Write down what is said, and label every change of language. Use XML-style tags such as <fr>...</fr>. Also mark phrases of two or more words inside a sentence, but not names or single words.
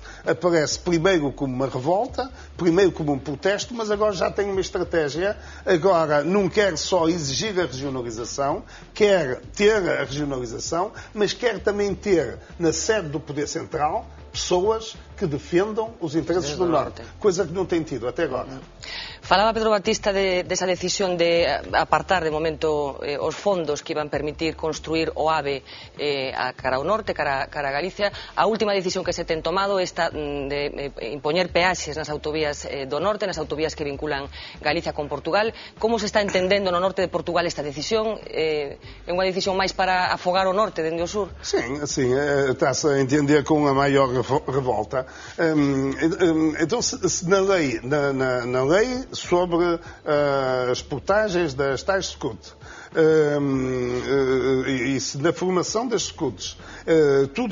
<pt>Aparece primeiro como uma revolta, primeiro como um protesto, mas agora já tem uma estratégia, agora não quer só exigir a regionalização, quer ter a regionalização, mas quer também ter na sede do Poder Central pessoas que defendam os interesses do Norte, coisa que não tem tido até agora.</pt> <gl>Falaba Pedro Batista desa decisión de apartar de momento os fondos que iban permitir construir o AVE cara ao norte, cara a Galicia. A última decisión que se ten tomado esta de impoñer peaxes nas autovías do norte, nas autovías que vinculan Galicia con Portugal. Como se está entendendo no norte de Portugal esta decisión? É unha decisión máis para afogar o norte dende o sur?</gl> <pt>Sim, está-se a entender com a maior revolta. Então, na lei sobre as portagens das tais SCUT e se na formação das SCUTs tudo</pt>